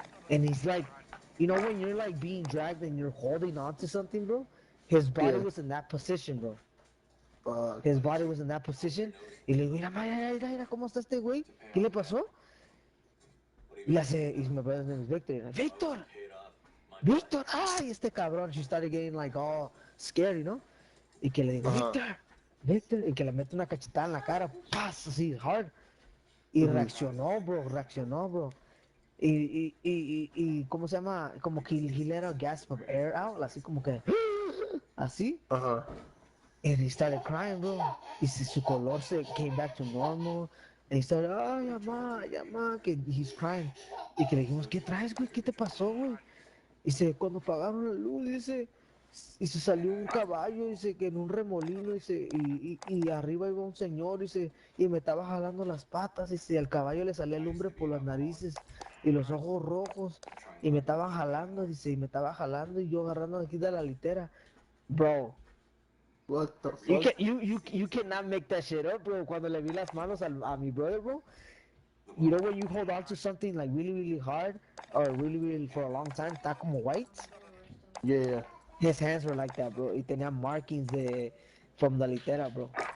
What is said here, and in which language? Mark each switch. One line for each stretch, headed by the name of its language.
English: And he's like, when you're like being dragged and you're holding on to something, bro? His body was in that position, bro. His body was in that position.
Spanish: Y le digo, mira, ¿cómo está este güey? ¿Qué le pasó?
English: Y my brother's name is Victor.
Spanish: Victor, ay, este cabrón.
English: She started getting like all scared,
Spanish: Y que le digo, Victor, y que le mete una cachetada en la cara, ¡paz! Así, hard. Y reaccionó, bro. Y ¿cómo se llama? Como que
English: he let a gasp of air out,
Spanish: así como que, así.
English: And he started crying, bro.
Spanish: Y su color se
English: came back to normal. And he started,
Spanish: ay, mamá, que
English: he's crying.
Spanish: Y que le dijimos, ¿qué traes, güey? ¿Qué te pasó, güey? Dice, cuando pagaron la luz, dice, y se salió un caballo, dice que en un remolino, dice, y arriba iba un señor, dice, y me estaba jalando las patas, dice, y al caballo le salía lumbre por las narices y los ojos rojos, y me estaban jalando, dice, y me estaba jalando, y yo agarrando aquí de la litera.
English: Bro, What the you fuck? you cannot make that shit up, bro.
Spanish: Cuando le vi las manos a mi brother,
English: bro, you know when you hold on to something like really, really hard, or really, really for a long time,
Spanish: está como
English: white. Yeah. His hands were like that, bro.
Spanish: Y tenía
English: markings from the litera, bro.